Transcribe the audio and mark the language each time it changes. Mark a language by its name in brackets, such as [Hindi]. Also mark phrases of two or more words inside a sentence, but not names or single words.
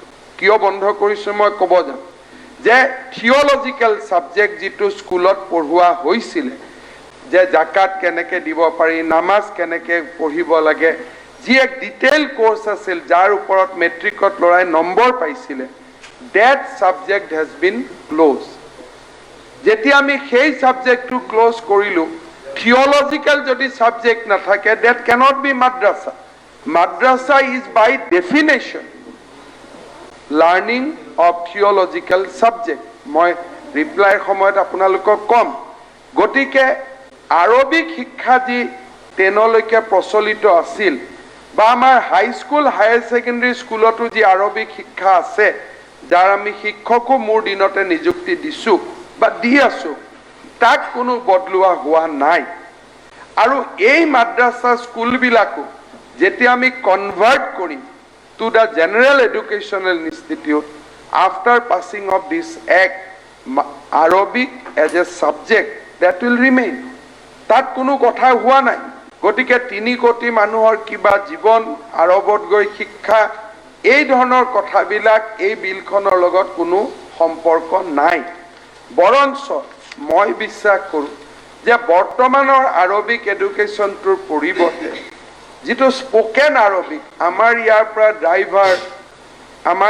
[Assamese] কিয় বন্ধ কৰিছোঁ মই ক'ব যাম যে [English] theological subject [Assamese] যিটো স্কুলত পঢ়োৱা হৈছিলে, যে জাকাত কেনেকৈ দিব পাৰি, নামাজ কেনেকৈ পঢ়িব লাগে, যি এক [English] detail course [Assamese] আছিল যাৰ ওপৰত মেট্ৰিকত ল'ৰাই নম্বৰ পাইছিলে, [English] that subject has been closed. [Assamese] যেতিয়া আমি সেই সাবজেক্টটো ক্লোজ কৰিলো থিওলজিক্যাল যদি সাবজেক্ট নাথাকে [English] that cannot be madrasa. Madrasa is by definition learning of theological subject. [Assamese] মই ৰিপ্লাইৰ সময়ত আপোনালোকক কম গতিকে আৰবিক শিক্ষা যি 10 লৈকে প্ৰচলিত আছিল বা আমাৰ হাই [English] school higher secondary [Assamese] স্কুলতো যি আৰবিক শিক্ষা আছে যাৰ আমি শিক্ষকো মোৰ দিনতে নিযুক্তি দিছো বা দি আছো তাক কোনো বদলুৱা হোৱা নাই আৰু এই মাদ্ৰাসা স্কুল বিলাকো যেতিয়া আমি কনভাৰ্ট কৰিম [English] to the general educational institute after passing of this act Arabic as a subject that will remain. [Assamese] তাত কোনো কথা হোৱা নাই গতিকে 3 কোটি মানুহৰ কিবা জীৱন আৰবত গৈ শিক্ষা এই ধৰণৰ কথাবিলাক এই বিলখনৰ লগত কোনো সম্পৰ্ক নাই বৰঞ্চ মই বিশ্বাস কৰোঁ যে বৰ্তমানৰ আৰবিক এডুকেশ্যনটোৰ পৰিৱৰ্তে যিটো [English] spoken Arabic [Assamese] আমাৰ ইয়াৰ পৰা ড্ৰাইভাৰ আমাৰ